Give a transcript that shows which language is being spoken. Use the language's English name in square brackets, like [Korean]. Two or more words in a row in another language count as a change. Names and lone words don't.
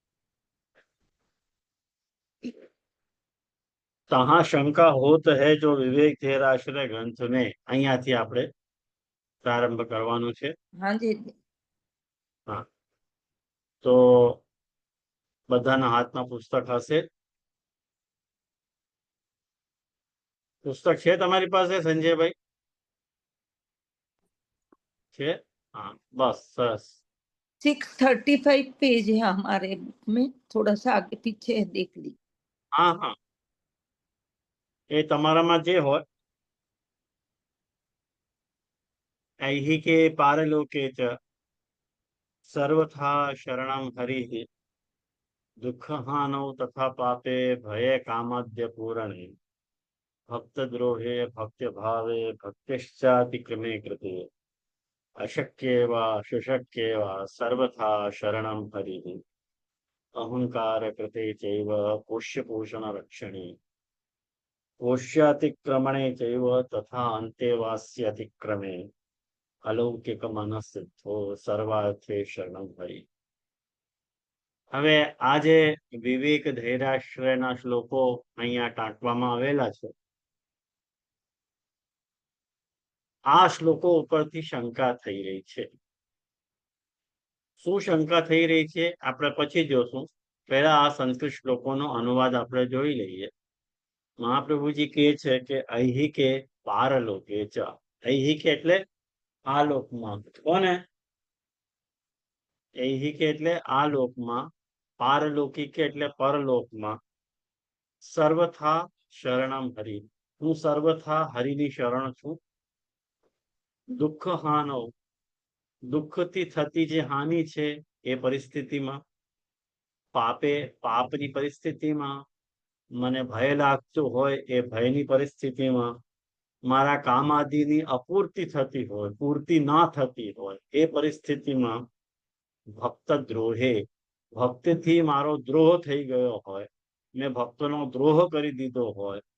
[Hindi] तहाँ शंका होत है जो विवेक धेराश्रय ग्रंथ में [Gujarati] અહીંયાથી આપણે પ્રારંભ કરવાનો છે। [Hindi] हाँ जी। [Gujarati] હા, તો બધાના હાથમાં પુસ્તક હશે। પુસ્તક છે તમારી પાસે સંજયભાઈ? છે? [Hindi] हाँ, बस सरस। 635 पेज है हमारे बुक में, थोड़ा सा आगे पीछे है, देख ली। हाँ हाँ, [Gujarati] એ તમારામાં જે હોય [Sanskrit] ऐहिके पारलोके च सर्वथा शरणं हरिः दुःखहानौ तथा पापे भये कामाद्य पूरणे भक्तद्रोहे भक्त्यभावे भक्तिश्चातिक्रमे कृते अशक्येव शुशक्येव सर्वथा शरणं हरिः अहंकार कृते चैव पोष्यपोषणरक्षणे पोष्यातिक्रमणे चैव तथा अन्तेवास्यतिक्रमे अलौकिक मनसिद्धो सर्वार्थे शरणं हरिः। [Gujarati] હવે આ જે વિવેક ધૈર્યાશ્રયના શ્લોકો અહીંયા ટાંકવામાં આવેલા છે, આ શ્લોકો ઉપરથી શંકા થઈ રહી છે। શું શંકા થઈ રહી છે આપણે પછી જોશું। પહેલા આ સંસ્કૃત શ્લોકોનો અનુવાદ આપણે જોઈ લઈએ। મહાપ્રભુજી કહે છે કે [Sanskrit] ऐहिके पारलोके च, [Gujarati] ऐहिके એટલે આ લોકમાં, કોને? ऐहिके એટલે આ લોકમાં, पारलौकिक એટલે પરલોકમાં, સર્વથા શરણમ હરિ, હું સર્વથા હરિની શરણ છું। દુઃખ હાનો, દુઃખથી થતી જે હાનિ છે એ પરિસ્થિતિમાં, પાપે પાપની પરિસ્થિતિમાં, મને ભય લાગતું હોય એ ભયની પરિસ્થિતિમાં, મારા કામ આદિની અપૂર્તિ થતી હોય, પૂર્તિ ના થતી હોય એ પરિસ્થિતિમાં, ભક્ત દ્રોહે, ભક્તિથી મારો દ્રોહ થઈ ગયો હોય, મેં ભક્તનો દ્રોહ કરી દીધો હોય